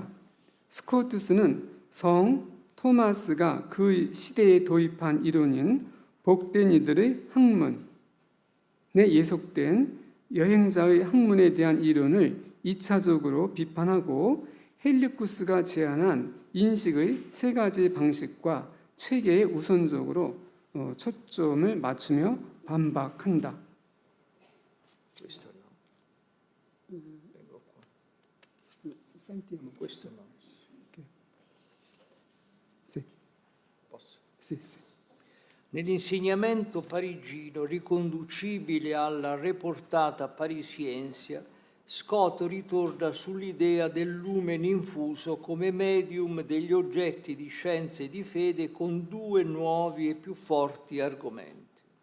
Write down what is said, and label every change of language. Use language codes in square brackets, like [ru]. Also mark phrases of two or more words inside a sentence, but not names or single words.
[ko] 스코투스는 성 토마스가 그 시대에 도입한 이론인 복된 이들의 학문에 예속된 여행자의 학문에 대한 이론을 2차적으로 비판하고 헬리쿠스가 제안한 인식의 3가지 방식과 체계에 우선적으로 초점을 맞추며 반박한다. [it] Questo no. Vengo qua. Questo no. Sì. Posso? Sì, sì. Nell'insegnamento parigino riconducibile alla [la] reportata parisiensia, [it] Scott ritorna sull'idea del lumen infuso come medium degli oggetti di scienza e di fede con 2 nuovi e più forti argomenti.